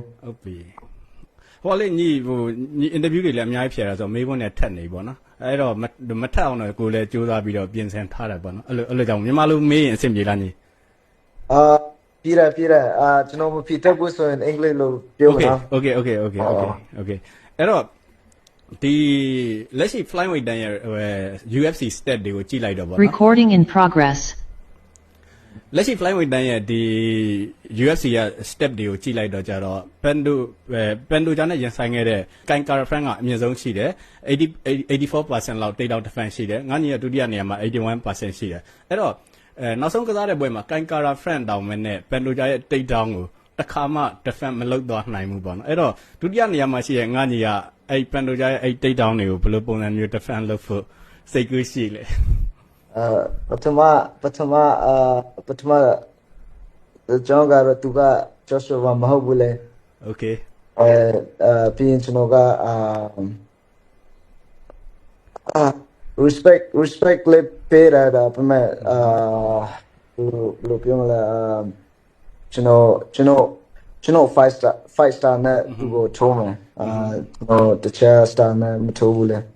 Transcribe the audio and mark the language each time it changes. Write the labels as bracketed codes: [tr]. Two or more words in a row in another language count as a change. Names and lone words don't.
[my] ဟုတ်ပြီဟိုလေညီအင်တာဗျူးတွေလည်းအများကြီးဖြေရဆိုမေးခွန်းနဲ့ထက်နေပြီပေါ့နော်အဲ့တော့မထက်အောင်တော့ကိုယ်လည်းကြိုးစားပြီးတော့ပြင်ဆင်ထားတယ်ပေါ့နော်အဲ့လိုကြောင့်မြန်မာလိုမေးရင်အဆင်ပြေလားညီ ပြည်တယ်ကျွန်တော်မဖြေတတ်ဘူးဆိုရင်အင်္ဂလိပ်လိုပြောပါနော် Okayအဲ့တော့ဒီလက်ရှိ flyweight တန်းရဲ့UFC stat တွေကိုကြည့်လိုက်တော့ပေါ့နော် [en] Recording in progress [my] လက်ရှိ flyweight တန်းရဲ့ဒီ UFC ရဲ့ step တွေကိုကြည့်လိုက်တော့ကြတော့ Pendo ဂျာနဲ့ရင်ဆိုင်ခဲ့တဲ့ Kai Kara France ကအမြင့်ဆုံးရှိတယ်84% လောက် [en] take down defense [my] ရှိတယ်ငါညီရဲ့ဒုတိယနေရာမှာ81% ရှိတယ်အဲ့တော့နောက်ဆုံးကစားတဲ့ပွဲမှာ Kai Kara France တောင်မဲ့နဲ့ Pendo ဂျာရဲ့ [en] take down [my] ကိုတစ်ခါမှ defense မလုပ်သွားနိုင်ဘူးပေါ့နော်အဲ့တော့ဒုတိယနေရာမှာရှိတဲ့ငါညီကအဲ့ Pendo ဂျာရဲ့အဲ့ [en] take down [my] တွေကိုဘယ်လိုပုံစံမျိုး defense လုပ်ဖို့စိတ်ကူးရှိလဲ ပထမကျွန်တော်ကတော့သူက Joshua မဟုတ်ဘူးလေ Okay ပြီးရင်ကျွန်တော်ကrespect လေးပေးတာဒါပေမဲ့ဘယ်လိုပြောမလဲကျွန်တော် [en] five star [my] နဲ့သူကိုထိုးမယ်ကျွန်တော်တခြား star နဲ့မထိုးဘူးလေ